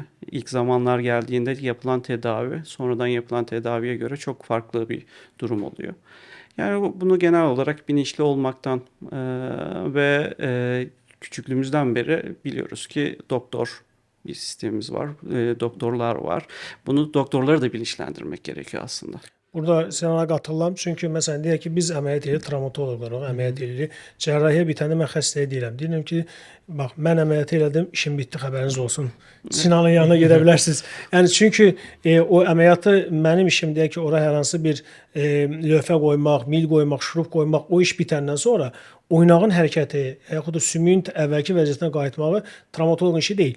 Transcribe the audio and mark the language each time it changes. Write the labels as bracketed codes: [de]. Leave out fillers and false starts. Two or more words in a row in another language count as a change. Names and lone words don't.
[tr] İlk zamanlar geldiğinde yapılan tedavi, sonradan yapılan tedaviye göre çok farklı bir durum oluyor. Yani bunu genel olarak bilinçli olmaktan ve küçüklüğümüzden beri biliyoruz ki doktor bir sistemimiz var, doktorlar var. Bunu doktorları da bilinçlendirmek gerekiyor aslında. [az] Burada sənə qatılıram. Çünki məsələn deyək ki, biz əməliyyat edirik, travmatoloqlarıq, əməliyyat edirik. Cərrahiyyə bitəndə mən xəstəyə deyirəm. Deyirəm ki, bax mən əməliyyat elədim, işim bitdi, xəbəriniz olsun. Sinanın yanına gedə bilərsiniz. Yəni çünki o əməliyyatı mənim işim deyək ki, ora hər hansı bir lövhə qoymaq, mil qoymaq, şurup qoymaq, o iş bitəndən sonra oynağın hərəkəti, yaxud da sümüyün əvvəlki vəziyyətinə qayıtmağı travmatoloqun işi deyil.